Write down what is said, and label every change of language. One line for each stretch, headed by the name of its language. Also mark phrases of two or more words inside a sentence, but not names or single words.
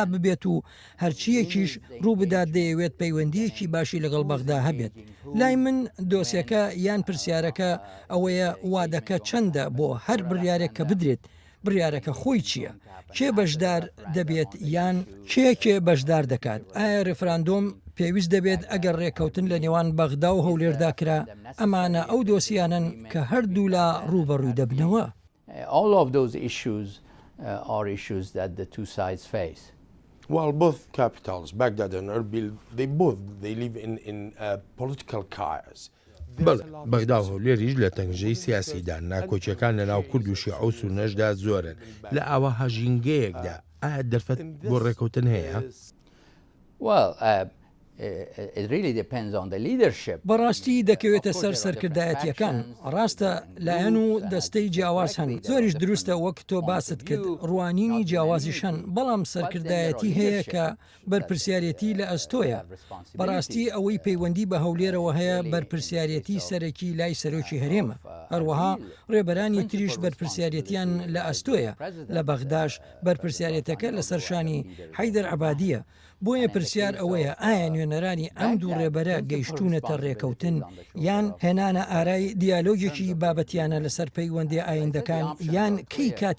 Central Kurdish: ببێت و هەرچیەکیش ڕوو بدات دەیەوێت پەیوەندیەکی باشی لەگەڵ بەغدا هەبێت لای من دۆسیەکە یان پرسیارەکە ئەوەیە وادەکە چەندە بۆ هەر بڕیارێک کە بدرێت بڕیارەکە خۆی چییە کێ بەشدار دەبێت یان کێ بەشدار دەکات ئایا ڕێفراندۆم پێویست دەبێت ئەگەر ڕێکەوتن لە نێوان بەغدا و هەولێردا کرا ئەمانە ئەو دۆسیانن کە هەردوو لا ڕوبەڕووی دەبنەوە.
English: All of those issues are issues that the two sides face. Well, both capitals, Baghdad and Erbil, they live in political chaos.
Central Kurdish: بەغدا و هەولێریش لە تەنگژەی سیاسیدا ناکۆچیەکان لە ناو کورد و شیعە و سونەشدا زۆرن لە ئاوا هەژینگەیەکدا ئایا دەرفەت بۆ ڕێکەوتن هەیە؟
English: Well, it really depends on the leadership.
Central Kurdish: بەڕاستی دەکەوێتە سەر سەرکردایەتیەکان ڕاستە لایەن و دەستەی جیاواز هەن زۆریش دروستە وەک تۆ باست کرد ڕوانینی جیاوازیشان بەڵام سەرکردایەتی هەیە کە بەرپرسیارەتی لە ئەستۆیە بەڕاستی ئەوەی پەیوەندی بە هەولێرەوە هەیە بەرپرسیارەتی سەرەکی لای سەرۆکی هەرێمە هەروەها ڕێبەرانی تریش بەرپرسیارەتیان لە ئەستۆیە لە بەغداش بەرپرسیارەتەکە لە سەرشانی حەیدەر عەبادیە بۆیە پرسیار ئەوەیە ئایا نوێنەرانی ئەم دوو ڕێبەرە گەیشتونەتە ڕێکەوتن یان هێنانە ئارای دیالۆگێکی بابەتیانە لەسەر پەیوەندی ئایندەکان یان کەی